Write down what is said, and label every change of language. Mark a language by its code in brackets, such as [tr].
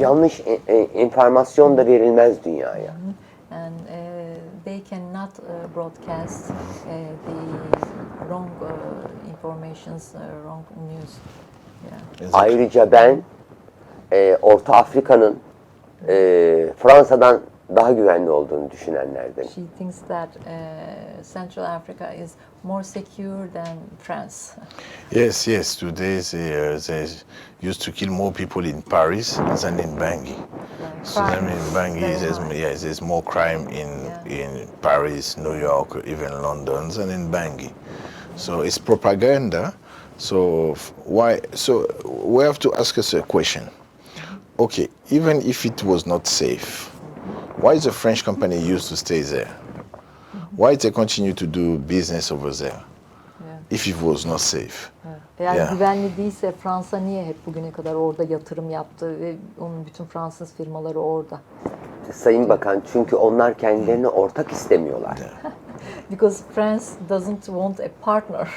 [tr] yanlış enformasyon da verilmez dünyaya. [en] and they cannot broadcast the wrong informations, wrong news. Yeah. Exactly. [tr] Ayrıca ben Orta Afrika'nın Fransa'dan daha güvenli olduğunu düşünenlerden. [en] She thinks that Central Africa is more secure than France. Yes. Today they used to kill more people in Paris than in Bangui. So that means Bangui, there's more crime in Paris, New York, even London than in Bangui. So it's propaganda. So why? So we have to ask us a question. Okay, even if it was not safe, why is the French company used to stay there? Why they continue to do business over there if it was not safe? [tr] Eğer [en] Yeah. [tr] güvenli değilse Fransa niye hep bugüne kadar orada yatırım yaptı ve onun bütün Fransız firmaları orada? Sayın Bakan, çünkü onlar kendilerini ortak istemiyorlar. [en] Because France doesn't want a partner.